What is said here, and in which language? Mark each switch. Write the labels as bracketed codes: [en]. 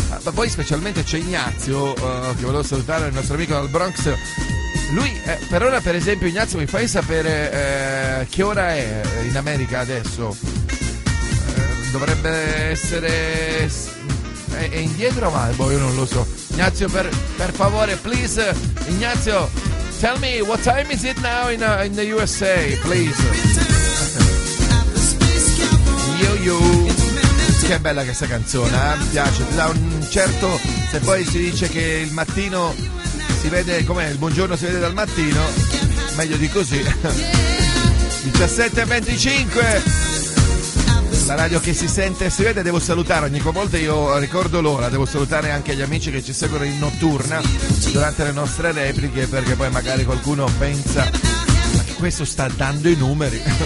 [it] Ma poi specialmente c'è Ignazio, che volevo salutare, il nostro amico dal Bronx. Lui, per ora, per esempio, Ignazio, mi fai sapere che ora è in America adesso? Dovrebbe essere... è indietro, ma boh, io non lo so. [en] Ignazio, [it] per favore, [en] please, Ignazio, tell me what time is it now in the USA, please. Yo-yo. [it] Che bella questa canzone, mi piace. Da un certo, se poi si dice che il mattino si vede, com'è, il buongiorno si vede dal mattino, meglio di così. 17:25. La radio che si sente e si vede, devo salutare ogni volta, io ricordo l'ora, devo salutare anche gli amici che ci seguono in notturna durante le nostre repliche, perché poi magari qualcuno pensa ma che questo sta dando i numeri.